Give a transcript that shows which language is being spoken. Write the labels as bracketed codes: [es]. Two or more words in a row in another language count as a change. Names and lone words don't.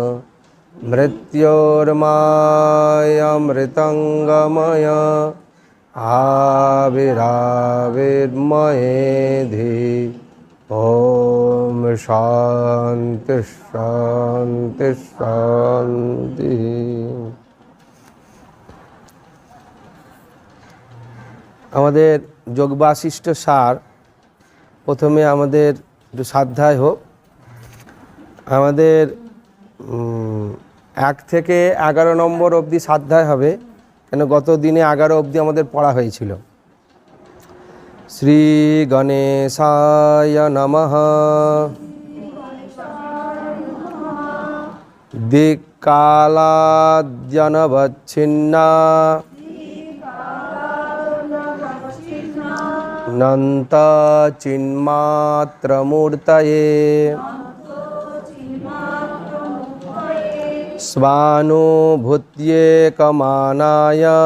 [sa] मृत्योर्मामृतङ्गमय आविराविर्मयेधि ॐ शान्ति शान्ति शान्ति। [bn] আমাদের যোগবাশিষ্ঠ সার প্রথমে আমাদের একটু সাধ্যায় হোক। আমাদের 1 থেকে 11 নম্বর অবধি সাধ্যায় হবে, কেন গত দিনে 11 অবধি আমাদের পড়া হয়েছিল। [sa] শ্রী গণেশায় নমঃ। দিক্কালাদ্যনবচ্ছিন্না নন্ত চিন্মাত্রমূর্তয়ে স্বানুভূত্যেকমানায়